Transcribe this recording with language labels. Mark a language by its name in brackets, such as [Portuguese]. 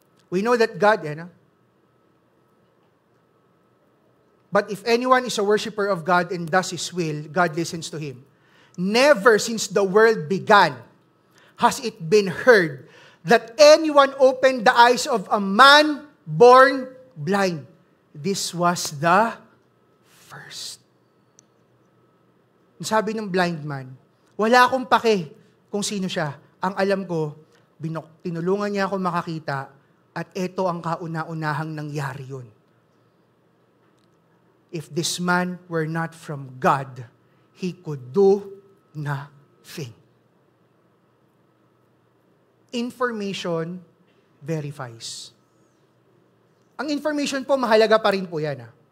[English] We know that God, but if anyone is a worshiper of God and does His will, God listens to him. Never since the world began has it been heard that anyone opened the eyes of a man born blind. This was the first. [Filipino] Sabi ng blind man, wala akong pake kung sino siya. Ang alam ko, tinulungan niya ako makakita at ito ang kauna-unahang nangyari yun. [English] If this man were not from God, he could do nothing. Information verifies. [Filipino] Ang information po, mahalaga pa rin po yan.